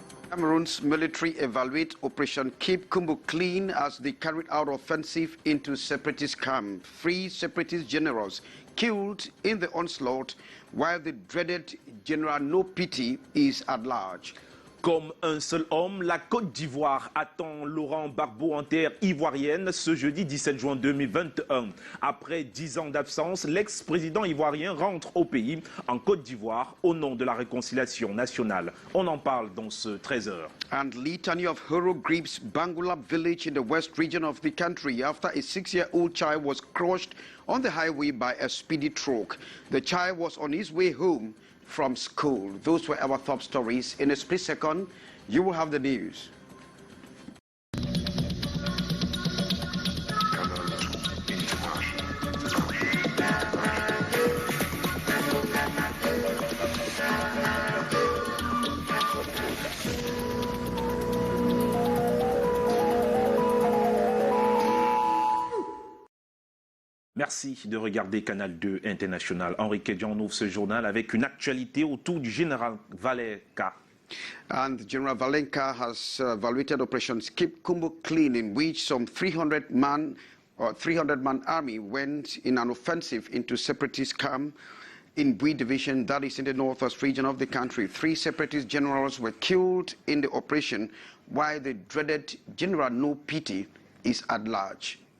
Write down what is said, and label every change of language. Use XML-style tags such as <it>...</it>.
<en>Cameroon's military evaluate Operation Keep Kumbu Clean as they carried out offensive into separatist camp. 3 separatist generals killed in the onslaught, while the dreaded General No Pity is at large.</en> <fr>Comme un seul homme, la Côte d'Ivoire attend Laurent Gbagbo en terre ivoirienne ce jeudi 17 juin 2021. Après 10 ans d'absence, l'ex-président ivoirien rentre au pays en Côte d'Ivoire au nom de la réconciliation nationale. On en parle dans ce 13h.</fr> <en>And litany of horror grips Bangula village in the west region of the country after a 6-year-old child was crushed on the highway by a speedy truck. The child was on his way home from school. Those were our top stories. In a split second, you will have the news.</en> <fr>Merci de regarder Canal 2 International. Henri Kedjan ouvre ce journal avec une actualité autour du général Valenka.</fr> <en>And General Valenka has evaluated operations Keep Kumbu Clean, in which some 300-man army went in an offensive into separatist camp in Bui division, that is in the northwest region of the country. 3 separatist generals were killed in the operation, while the dreaded General No Pity is at large.</en>